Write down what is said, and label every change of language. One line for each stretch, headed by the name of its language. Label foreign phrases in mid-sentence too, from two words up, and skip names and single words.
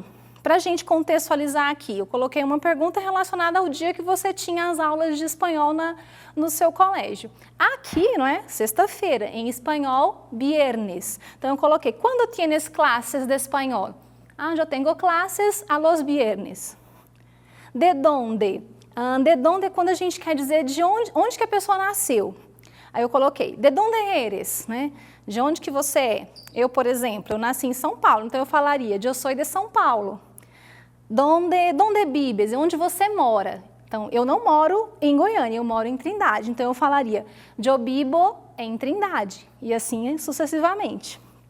Portuguese: Para a gente contextualizar aqui, eu coloquei uma pergunta relacionada ao dia que você tinha as aulas de espanhol no seu colégio. Aqui, não é? Sexta-feira, em espanhol, viernes. Então, eu coloquei,
Spanish: quando tienes
Portuguese: classes de espanhol? Eu tenho classes
Spanish: a los viernes. De dónde? De dónde
Portuguese: é quando a gente quer dizer de onde que a pessoa nasceu. Aí eu coloquei,
Spanish: de dónde eres?
Portuguese: Né? De onde que você é? Eu, por exemplo, eu nasci em São Paulo, então eu falaria, eu sou de São Paulo.
Spanish: Donde vives?
Portuguese: Onde você mora? Então, eu não moro em Goiânia, eu moro em Trindade. Então, eu falaria, eu vivo em Trindade. E assim sucessivamente.